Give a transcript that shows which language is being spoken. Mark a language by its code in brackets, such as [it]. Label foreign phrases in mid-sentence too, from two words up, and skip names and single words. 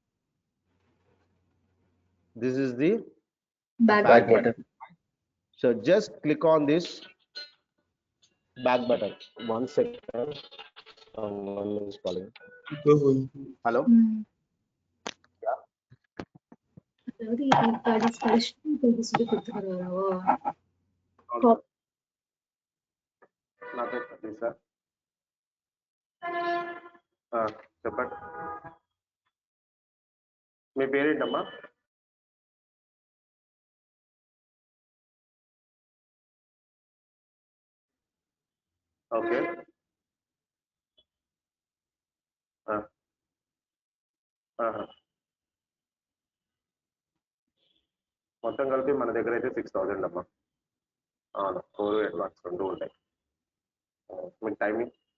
[en] This is the Back back Back button. button. So just click on this back button. 1 second. Someone is calling. Hello. Yeah. [ta] அதாவது கடைசி சொல்லி கொடுத்துக்கிறாரோ [te] నాకే సార్ చెప్పండి మీ పేరేంటమ్మా ఓకే మొత్తం కలిపి మన దగ్గర అయితే 6000 అమ్మా అవును 4 అడ్వాన్స్ రెండు ఉంటాయి మీకు టైమింగ్